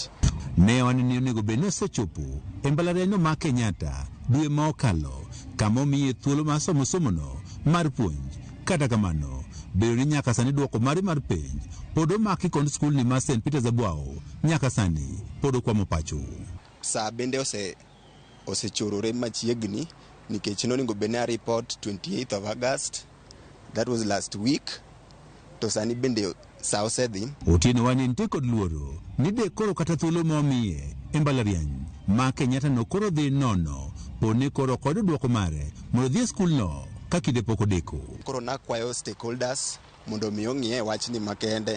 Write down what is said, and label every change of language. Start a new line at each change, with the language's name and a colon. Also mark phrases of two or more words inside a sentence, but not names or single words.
Luo (Kenya and Tanzania): Ne wanene onego bed ni osechopo e mbalariany ma Kenyatta dwe ma okalo kama omiye thuolo mar somono mar puonj. Kata kamano, bedo ni nyaka sani duoko mare mar penj pod omaki kod skul ni mar St. Peter's Abwao nyaka sani pod okwamo pacho. Saa bende osechorore machiegni nikech nonego bed ni report
English: 28th of August. That was last week.
Luo (Kenya and Tanzania): To sani bende saa osedhi. Otieno wani nitie kod luoro ni de koro kata thuolo momiye e mbalariany ma Kenyatta no koro dhi nono pone koro kod duoko mare mondo dhi e skul no ka kinde pok odeko. Koro nakwayo stakeholders mondo mi ong'iye wachni makende.